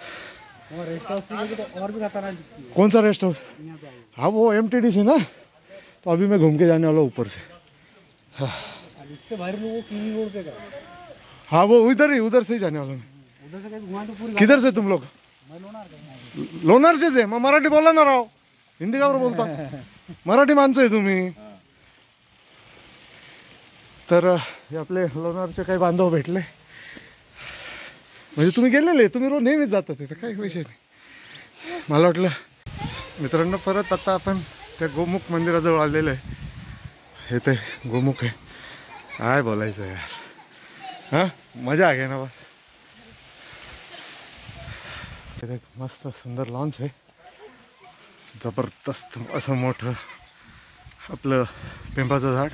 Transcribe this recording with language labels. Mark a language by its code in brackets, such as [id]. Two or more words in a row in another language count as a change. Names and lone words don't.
[en] rest house [hi] और भी खतरनाक दिखती है. कौन सा [en] rest house? [hi] हाँ वो MTDC ना. तो अभी मैं घूम के जाने वाला हूँ ऊपर से। इससे बाहर में वो किंग रोड पे का हाँ वो उधर से ही जाने वाला हूँ। उधर से कहीं घुमा तो पूरी किधर से तुम लोग? मैं लोणार का [mr] लोणार से मग मराठी बोला ना राव, हिंदी का बरं बोलता? मराठी माणसं आहे तुम्ही. तर हे आपले लोणारचे काही बांधव भेटले. म्हणजे तुम्ही गेलेले, तुम्ही रोज नेहमीच जाता तिथं, काही विषय नाही. मला वाटलं मित्रांनो परत आता आपण त्या गोमुख मंदिराजवळ आलेलो आहे. हे ते गोमुख आहे. काय बोलायचं यार, [hi] हां मजा आ गई ना बस. [mr] एक मस्त सुंदर लॉन्च आहे, जबरदस्त असं मोठं आपलं पिंपळाचं झाड.